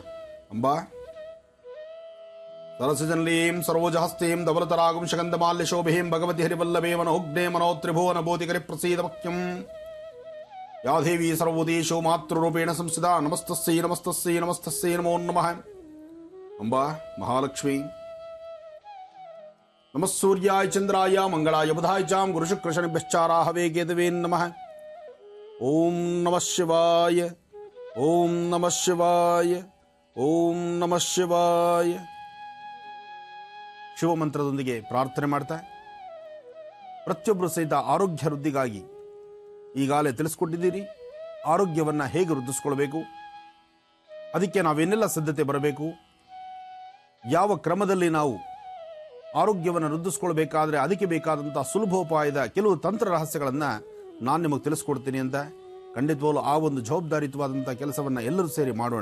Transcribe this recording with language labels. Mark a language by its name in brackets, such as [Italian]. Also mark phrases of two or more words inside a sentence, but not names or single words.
[Sanskrit] ಅಂಬಾ ಸರಸಜನಲೀಂ ಸರೋಜಹಸ್ತೀಂ ಧವಲತರಾಗಂ ಶಗಂಧಮಾಲ್ಯ ಶೋಭೀಂ ಭಗವತಿ ಹರಿವಲ್ಲಭೇ ಮನೋಗ್ನೇ ಮನೋತ್ರಿಭುವನ ಬೋಧಿಕರಿ ಪ್ರಸೀದ ಮಖ್ಯಂ ಯಾ ದೇವಿ ಸರ್ವೋದೇಶೋ ಮಾತೃರೂಪೇಣ ಸಂಸ್ಥಿತಾ ನಮಸ್ತಸ್ಸೈ ನಮಸ್ತಸ್ಸೈ ನಮಸ್ತಸ್ಸೈ ನಮೋ ನಮಃ. ಅಂಬಾ ಮಹಾಲಕ್ಷ್ಮೀ ನಮಃ ಸೂರ್ಯಾಯ ಚಂದ್ರಾಯ ಮಂಗಳಾಯ ಬುಧಾಯ ಚಾಂ ಗುರು ಶುಕ್ರ ಶನಿಭ್ಯಶ್ಚಾರಾಹವೇ ಕೇತವೇ ನಮಃ. ಓಂ ನಮಃ ಶಿವಾಯ, ಓಂ ನಮಃ ಶಿವಾಯ, ಓಂ ನಮಃ ಶಿವಾಯ. [Kannada] ಶಿವಮಂತ್ರದೊಂದಿಗೆ ಪ್ರಾರ್ಥನೆ ಮಾಡ್ತಾ ಪ್ರತಿಯೊಬ್ಬರು ಸಹಿತ ಆರೋಗ್ಯ ವೃದ್ಧಿಗಾಗಿ ಈಗಾಗಲೇ ತಿಳಿಸ್ಕೊಟ್ಟಿದ್ದೀರಿ. ಆರೋಗ್ಯವನ್ನ ಹೇಗೆ ವೃದ್ಧಿಸ್ಕೊಳ್ಬೇಕು, ಅದಕ್ಕೆ ನಾವೇನೆಲ್ಲ ಸಿದ್ಧತೆ ಬರಬೇಕು, ಯಾವ ಕ್ರಮದಲ್ಲಿ ನಾವು ಆರೋಗ್ಯವನ್ನು ವೃದ್ಧಿಸ್ಕೊಳ್ಬೇಕಾದ್ರೆ ಅದಕ್ಕೆ ಬೇಕಾದಂತಹ ಸುಲಭೋಪಾಯದ ಕೆಲವು ತಂತ್ರ ರಹಸ್ಯಗಳನ್ನು ನಾನು ನಿಮಗೆ ತಿಳಿಸ್ಕೊಡ್ತೀನಿ ಅಂತ ಖಂಡಿತವಾಗ್ಲೂ ಆ ಒಂದು ಜವಾಬ್ದಾರಿಯುತವಾದಂತಹ ಕೆಲಸವನ್ನು ಎಲ್ಲರೂ ಸೇರಿ ಮಾಡೋಣ.